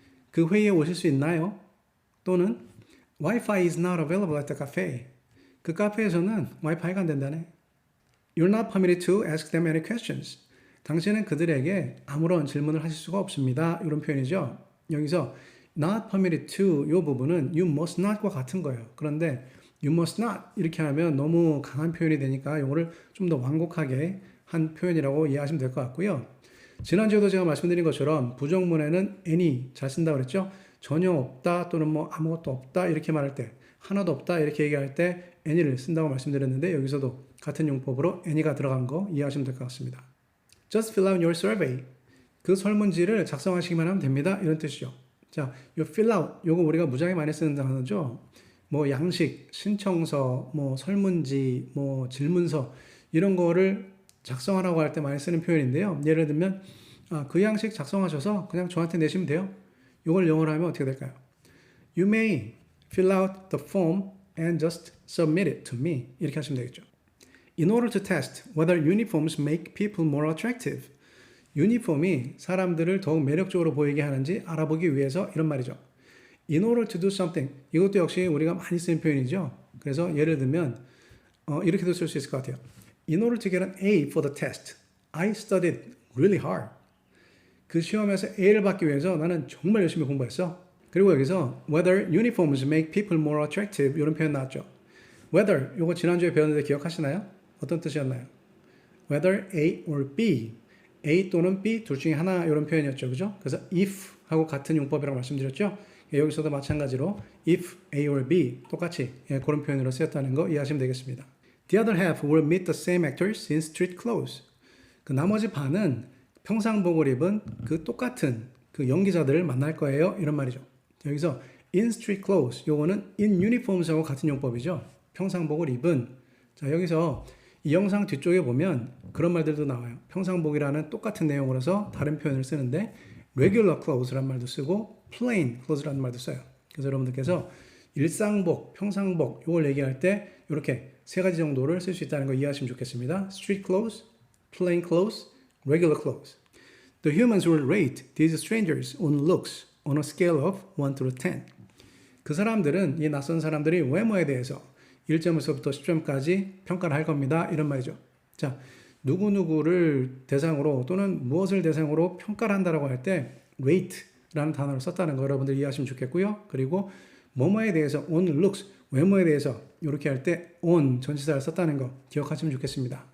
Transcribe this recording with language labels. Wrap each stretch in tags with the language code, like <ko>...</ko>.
<ko>그 회의에 오실 수 있나요? 또는</ko> <en>Wi-Fi is not available at the cafe.</en> <ko>그 카페에서는 와이파이가 안 된다네.</ko> <en>You're not permitted to ask them any questions.</en> <ko>당신은 그들에게 아무런 질문을 하실 수가 없습니다. 이런 표현이죠. 여기서</ko> <en>not permitted to</en> <ko>이 부분은</ko> <en>you must not</en> <ko>과 같은 거예요. 그런데</ko> <en>you must not</en> <ko>이렇게 하면 너무 강한 표현이 되니까 이거를 좀 더 완곡하게 한 표현이라고 이해하시면 될 것 같고요. 지난주에도 제가 말씀드린 것처럼 부정문에는 any 잘 쓴다고 그랬죠. 전혀 없다 또는 뭐 아무것도 없다 이렇게 말할 때 하나도 없다 이렇게 얘기할 때 any를 쓴다고 말씀드렸는데 여기서도 같은 용법으로 any가 들어간 거 이해하시면 될 것 같습니다.</ko> <en>Just fill out your survey.</en> <ko>그 설문지를 작성하시기만 하면 됩니다. 이런 뜻이죠. 자, 이 fill out 요거 우리가 무지하게 많이 쓰는 단어죠. 뭐 양식, 신청서, 뭐 설문지, 뭐 질문서 이런 거를 작성하라고 할 때 많이 쓰는 표현인데요. 예를 들면 그 양식 작성하셔서 그냥 저한테 내시면 돼요. 이걸 영어로 하면 어떻게 될까요?</ko> <en>You may fill out the form and just submit it to me.</en> <ko>이렇게 하시면 되겠죠.</ko> <en>In order to test whether uniforms make people more attractive.</en> <ko>유니폼이 사람들을 더욱 매력적으로 보이게 하는지 알아보기 위해서 이런 말이죠.</ko> <en>In order to do something.</en> <ko>이것도 역시 우리가 많이 쓰는 표현이죠. 그래서 예를 들면 이렇게도 쓸 수 있을 것 같아요.</ko> <en>In order to get an A for the test, I studied really hard.</en> <ko>그 시험에서 A를 받기 위해서 나는 정말 열심히 공부했어. 그리고 여기서</ko> <en>whether uniforms make people more attractive</en> <ko>이런 표현 나왔죠. whether 이거 지난주에 배웠는데 기억하시나요? 어떤 뜻이었나요?</ko> <en>whether A or B,</en> <ko>A 또는 B 둘 중에 하나 이런 표현이었죠. 그죠? 그래서 if 하고 같은 용법이라고 말씀드렸죠. 여기서도 마찬가지로</ko> <en>if A or B</en> <ko>똑같이 그런 표현으로 쓰였다는 거 이해하시면 되겠습니다.</ko> <en>The other half will meet the same actors in street clothes.</en> <ko>그 나머지 반은 평상복을 입은 그 똑같은 그 연기자들을 만날 거예요. 이런 말이죠. 여기서</ko> <en>in street clothes</en> <ko>요거는</ko> <en>in uniforms</en> <ko>하고 같은 용법이죠. 평상복을 입은. 자, 여기서 이 영상 뒤쪽에 보면 그런 말들도 나와요. 평상복이라는 똑같은 내용으로서 다른 표현을 쓰는데</ko> <en>regular clothes</en> <ko>라는 말도 쓰고</ko> <en>plain clothes</en> <ko>라는 말도 써요. 그래서 여러분들께서 일상복, 평상복 이걸 얘기할 때 이렇게 세 가지 정도를 쓸 수 있다는 거 이해하시면 좋겠습니다.</ko> <en>Street clothes, plain clothes, regular clothes. The humans will rate these strangers on looks on a scale of 1 to 10.</en> <ko>그 사람들은 이 낯선 사람들이 외모에 대해서 1점에서부터 10점까지 평가를 할 겁니다. 이런 말이죠. 자, 누구누구를 대상으로 또는 무엇을 대상으로 평가를 한다라고 할 때 rate라는 단어를 썼다는 거 여러분들 이해하시면 좋겠고요. 그리고 뭐뭐에 대해서</ko> <en>on looks,</en> <ko>외모에 대해서 이렇게 할 때 on 전치사를 썼다는 거 기억하시면 좋겠습니다.</ko>